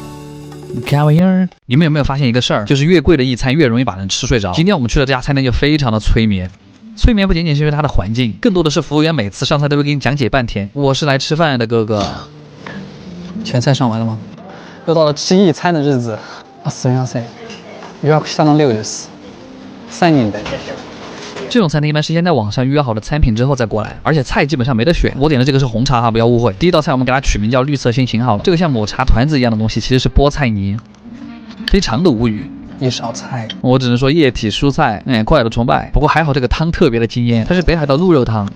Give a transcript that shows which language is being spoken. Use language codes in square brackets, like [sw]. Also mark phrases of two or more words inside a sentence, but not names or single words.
[zh] 看玩意儿，你们有没有发现一个事儿，就是越贵的一餐越容易把人吃睡着。今天我们去的这家餐厅就非常的催眠。催眠不仅仅是因为它的环境，更多的是服務員每次上菜都会给你讲解半天。我是来吃饭的，哥哥。全菜上完了吗？又到了吃一餐的日子。 [ja] すみません。予約したの量です。3人で。 [zh] 这种餐厅一般是先在网上预约好的餐品之后再过来，而且菜基本上没得选。我点的这个是红茶哈，不要误会。第一道菜我们给它取名叫绿色心情好了，这个像抹茶团子一样的东西其实是菠菜泥，非常的无语。一勺菜，我只能说液体蔬菜，快乐的崇拜。不过还好这个汤特别的惊艳，它是北海道鹿肉汤，